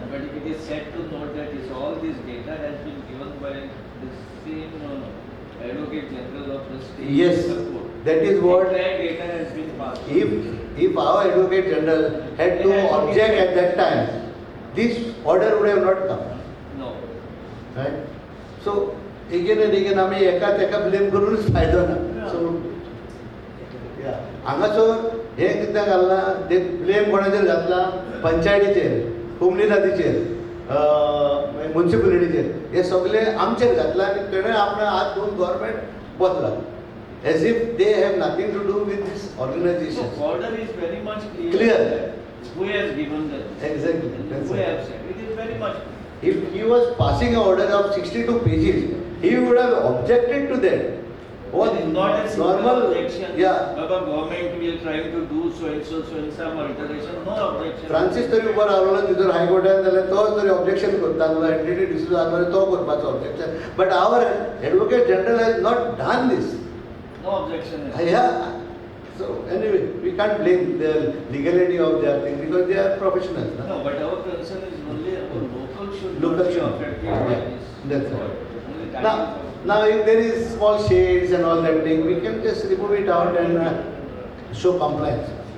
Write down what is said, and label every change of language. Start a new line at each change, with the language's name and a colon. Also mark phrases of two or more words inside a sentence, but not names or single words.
English: But it is said to note that is all this data has been given by the same Advocate General of the state. Yes, Court. that is what. Entire data has been passed. If our Advocate General had to object at that time, this order would have not come. No. Right? So again and again
Konkani: आम्ही एका तेका ब्लेम करूनच फायदो ना.
English: So yeah,
Konkani: हांगासर हे कित्याक घालना ते ब्लेम कोणाचेर घातला पंचायतीचेर, कुमली नदीचेर, म्युनिसिपलिटीचेर हे सगळे आमचेर घातला आनी तेणें आपणें हात धुवन गव्हर्मेंट बसला.
English: As if they have nothing to do with this organization. So order is very much clear. Clear. Who has given the Exactly. and That's who it. has said. It is very much clear. If he was passing an order of 62 pages, he would have objected to that. What It is not a simple normal objection. Yeah. Baba, government will try to do so and some alteration. No objection.
Konkani: फ्रांसीस तरी उबो रावलो तितूर हायकोर्टान जाल्यार तो तरी ऑब्जेक्शन करतालो एंटिटी डिस्यूज जालो तो करपाचो ऑब्जेक्शन
English: but our advocate general has not done this. No objection. Yeah. So anyway, we can't blame the legality of their thing because they are professionals. No? No, but our concern is only our local should Local not be should. affected Yeah, by this. that's right. Only that Now, is- now if there is small shades and all that thing, we can just remove it out and show compliance.